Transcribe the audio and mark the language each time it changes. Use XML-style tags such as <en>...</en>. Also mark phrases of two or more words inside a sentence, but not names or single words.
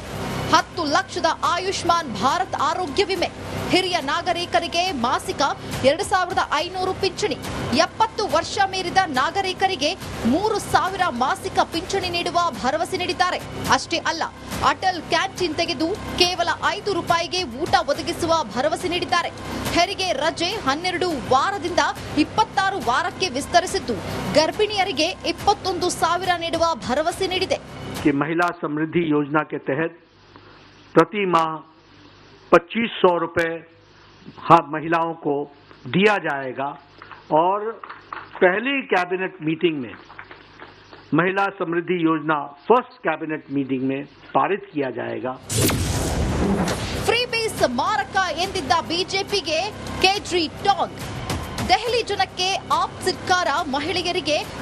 <kn>10 ಲಕ್ಷದ ಆಯುಷ್ಮಾನ್ ಭಾರತ್ ಆರೋಗ್ಯ ವಿಮೆ, ಹಿರಿಯ ನಾಗರಿಕರಿಗೆ ಮಾಸಿಕ 2,500 ಪಿಂಚಣಿ, 70 ವರ್ಷ ಮೀರಿದ ನಾಗರಿಕರಿಗೆ 3,000 ಮಾಸಿಕ ಪಿಂಚಣಿ ನೀಡುವ ಭರವಸೆ ನೀಡಿದ್ದಾರೆ. ಅಷ್ಟೇ ಅಲ್ಲ, ಅಟಲ್ ಕ್ಯಾಂಟೀನ್ ತೆಗೆದು ಕೇವಲ ₹5 ಊಟ ಒದಗಿಸುವ ಭರವಸೆ ನೀಡಿದ್ದಾರೆ. ಹೆರಿಗೆ ರಜೆ 12 ವಾರದಿಂದ 26 ವಾರಕ್ಕೆ ವಿಸ್ತರಿಸಿದ್ದು, ಗರ್ಭಿಣಿಯರಿಗೆ 21,000 ನೀಡುವ ಭರವಸೆ ನೀಡಿದೆ.</kn> <hi>कि महिला समृद्धि योजना के तहत प्रति माह 2,500 रुपए महिलाओं को दिया जाएगा और पहली</hi> <en>cabinet meeting</en> <hi>में महिला समृद्धि योजना</hi> <en>first cabinet meeting</en> <hi>में पारित किया जाएगा.</hi> <kn>ಫ್ರೀ ಬೀಸ್ ಮಾರಕ ಎಂದಿದ್ದ ಬಿಜೆಪಿಗೆ ಕೇಜ್ರಿ ಟಾಂಗ್. ದೆಹಲಿ ಜನಕ್ಕೆ ಆಪ್ ಸರ್ಕಾರ ಮಹಿಳೆಯರಿಗೆ</kn>